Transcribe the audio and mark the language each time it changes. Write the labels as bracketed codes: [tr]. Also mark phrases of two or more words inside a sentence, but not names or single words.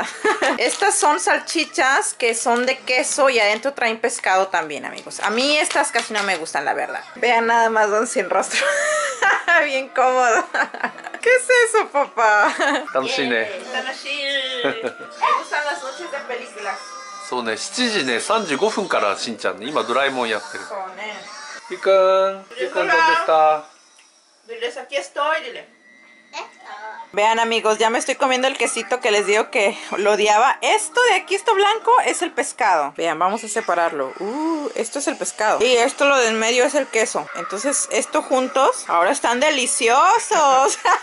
[es] Estas son salchichas que son de queso y adentro traen pescado también, amigos. A mí estas casi no me gustan, la verdad. Vean nada más Don Sin Rostro. Bien cómodo. ¿Qué es eso, papá? [ja] 楽しいね. [es] Me gustan las noches de películas. [ja] そうね、7時ね35分からしんちゃんね、今ドラえもんやってる。そうね。ゆうくんどうでした？ [es] Diles, aquí estoy, dile. Vean, amigos, ya me estoy comiendo el quesito que les digo que lo odiaba. Esto de aquí, esto blanco, es el pescado. Vean, vamos a separarlo. Esto es el pescado. Y esto, lo del medio, es el queso. Entonces, esto juntos, ahora están deliciosos.